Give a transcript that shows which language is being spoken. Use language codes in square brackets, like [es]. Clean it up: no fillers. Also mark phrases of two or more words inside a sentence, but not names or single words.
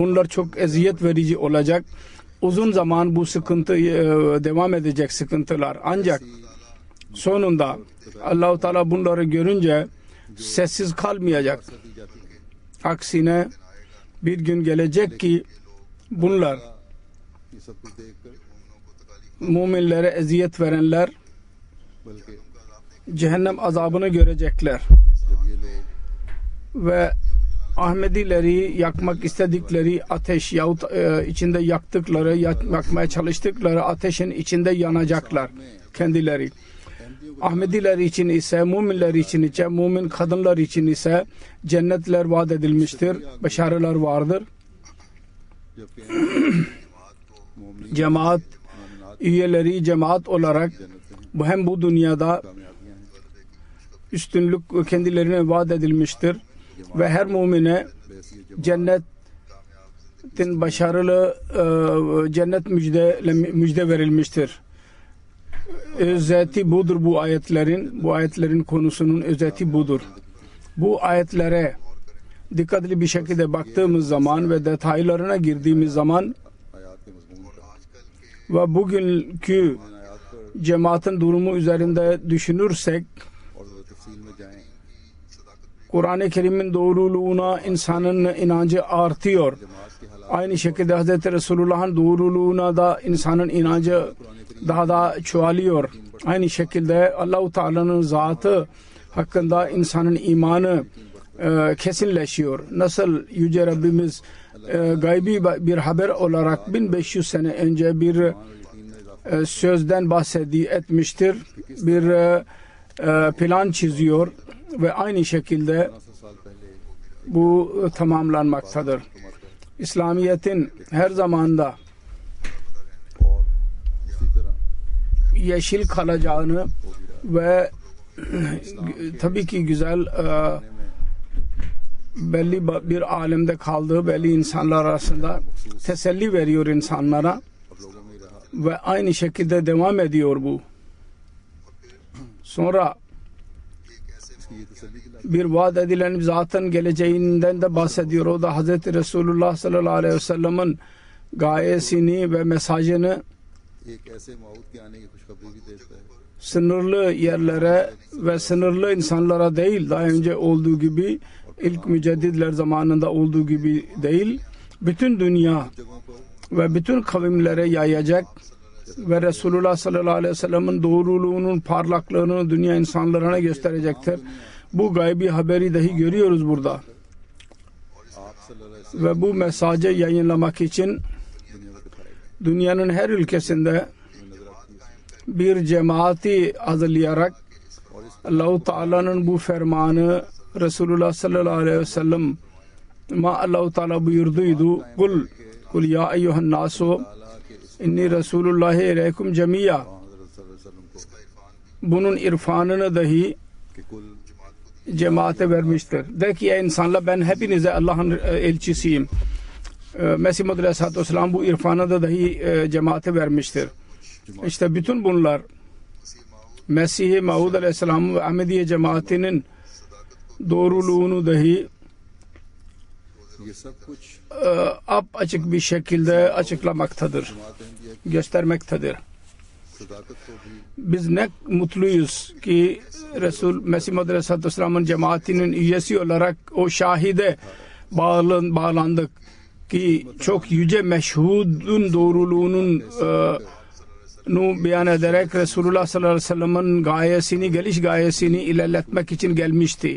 [tr] Bunlar çok eziyet verici olacak. Uzun zaman bu sıkıntı devam edecek sıkıntılar. Ancak sonunda Allah-u Teala bunları görünce sessiz kalmayacak. Aksine bir gün gelecek ki bunlar [ur] یہ سب کچھ دیکھ کر [tr] müminlere eziyet verenler [ur] بلکہ [tr] cehennem azabını görecekler. [ur] جب یہ لوگ [tr] Ve Ahmedileri yakmak istedikleri ateş yahut içinde yakmaya çalıştıkları ateşin içinde yanacaklar kendileri. Ahmediler için ise, müminler için ise, mümin kadınlar için ise cennetler vaat edilmiştir, başarılar vardır. [ur] جبکہ مومن [tr] Cemaat üyeleri cemaat olarak hem bu dünyada [ur] کامیابیاں ہیں [tr] üstünlük kendilerine vaat edilmiştir ve her mümine [ur] ویسی [tr] cennetin başarılı cennet müjde verilmiştir. Özeti budur bu ayetlerin konusunun özeti budur. Bu ayetlere dikkatli bir şekilde baktığımız zaman ve detaylarına girdiğimiz zaman [ur] آیات کے مضمون کا [tr] ve bugünkü [ur] آیات پر [tr] cemaatin durumu üzerinde düşünürsek [ur] اور تفصیل میں جائیں [tr] Kur'an-ı Kerim'in doğruluğuna insanın inancı artıyor. [ur] جماعت کے حالات [tr] Aynı şekilde Hz. Resulullah'ın doğruluğuna da insanın inancı daha da çoğalıyor. Aynı şekilde Allah-u Teala'nın zatı hakkında insanın imanı kesinleşiyor. Nasıl Yüce Rabbimiz gaybi bir haber olarak 1500 sene önce bir [ur] یقین میں اضافہ [tr] sözden etmiştir. Bir plan çiziyor ve aynı şekilde [ur] 50 سال پہلے [tr] bu tamamlanmaktadır. İslamiyet'in her zamanda [ur] اور اسی طرح [tr] yeşil kalacağını ve tabii ki güzel belli bir alemde kaldığı belli insanlar arasında teselli veriyor insanlara [ur] اور لوگوں میں ہی رہا [tr] ve aynı şekilde devam ediyor bu. Sonra [ur] اس کی یہ تسلی دلائی [tr] bir vaat edilen zatın geleceğinden de bahsediyor. O da Hz. Resulullah [ar] صلى الله عليه وسلم'in [tr] gayesini ve mesajını [ur] ایک ایسے موت کے آنے کی خوشخبری بھی دیتا ہے [tr] sınırlı yerlere ve sınırlı insanlara değil, daha önce olduğu gibi ilk mücedditler zamanında olduğu gibi değil, bütün dünya [ur] جگہوں پر [tr] ve bütün kavimlere yayacak ve Resulullah [ar] صلى الله عليه وسلم'in [tr] doğruluğunun parlaklığını dünya insanlarına gösterecektir. Bu gaybi haberi dahi görüyoruz burada. [ur] آپ [ar] صلى الله عليه [tr] Ve bu mesajı yayınlamak için [ur] وسلم دنیا کو دکھائے گا [tr] dünyanın her ülkesinde [ur] نظر آتی ہے [tr] bir cemaati hazırlayarak Allah-u Teala'nın bu fermanı Resulullah [ar] صلى الله عليه وسلم [tr] Allah-u Teala buyurduydu. [ar] قل يا أيها الناس [ur] تعالیٰ کے اس [ar] إني رسول الله إليكم جميعا. [ur] حضرت [ar] صلى الله عليه وسلم [ur] کو [tr] Bunun irfanını dahi [ur] کہ کل [tr] cemaate vermiştir. De ki ey insanlar, ben hepinize Allah'ın elçisiyim. Mesih Maud [ar] عليه الصلاة والسلام [tr] bu irfanı da dahi cemaate vermiştir. İşte bütün bunlar Mesih Maud Aleyhisselam ve Ahmediye cemaatinin doğruluğunu dahi [ur] یہ سب کچھ [tr] açık bir şekilde açıklamaktadır, [ur] جماعت احمدیہ [tr] göstermektedir. [ur] کی صداقت کو بھی [tr] Biz ne mutluyuz ki Resul Mesih Maud [ar] عليه الصلاة والسلام'ın [tr] cemaatinin üyesi olarak o şahide bağlandık. ki çok yüce meşhudun doğruluğunun beyan ederek Resulullah [ar] صلى الله عليه وسلم'in [tr] gayesini, geliş gayesini ilerletmek için gelmişti.